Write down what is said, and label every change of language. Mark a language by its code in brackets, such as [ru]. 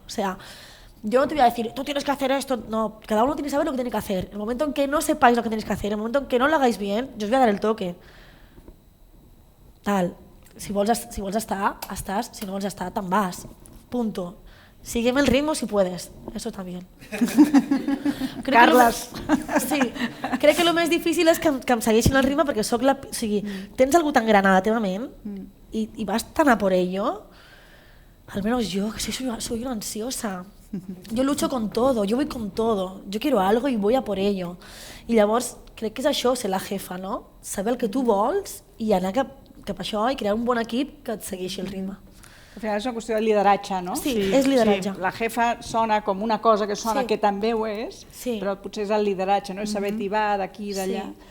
[es] O sea, yo no te voy a decir, tú tienes que hacer esto, no, cada uno tiene que saber lo que tiene que hacer. El momento en que no sepáis lo que tenéis que hacer, el momento en que no lo hagáis bien, yo os voy a dar el toque. [ca] Tal, si vols estar, estàs, si no vols estar, te'n vas. Punto. [es] Sígueme el ritmo si puedes, eso también. Carles. [ca] Sí, crec que el més difícil és que em segueixin el ritme perquè soc la... O sigui, tens algú tan gran a la teva ment i vas tan [es] a por ello, al menos yo, que soy una ansiosa. Yo lucho con todo, yo voy con todo. Yo quiero algo y voy a por ello. [ca] I llavors, crec que és això, ser la jefa, no? Saber el que tu vols i anar cap a això i crear un bon equip que et segueixi el ritme. Al final és una qüestió de lideratge, no? Sí, és lideratge. La jefa sona com una cosa que sona que també ho és, però potser és el lideratge, no? És saber tibar d'aquí i d'allà.